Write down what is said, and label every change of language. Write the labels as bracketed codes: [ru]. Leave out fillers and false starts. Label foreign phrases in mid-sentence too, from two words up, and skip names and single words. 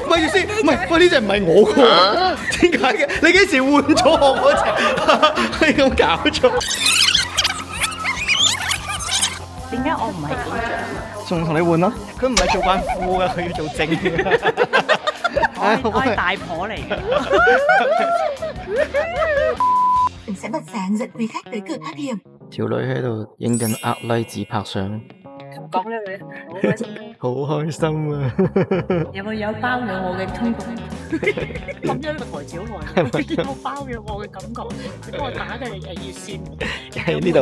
[yue] 咪住先，唔係，喂，呢隻唔係我㗎，點解嘅？你幾時換咗我嗰隻？你咁搞錯？點解我唔係機長？仲同你換咯？佢唔係做慣副㗎，佢要做正嘅。我係大婆嚟嘅。 [vi] Mình sẽ bật sáng dẫn quý khách tới cửa thoát hiểm. [yue] 條女喺度影緊壓例自拍相，講呢樣好開心。好開心啊！有冇有包養我嘅衝動？諗咗呢個台詞好耐，有包養我嘅感覺。幫我打嘅熱線，喺呢度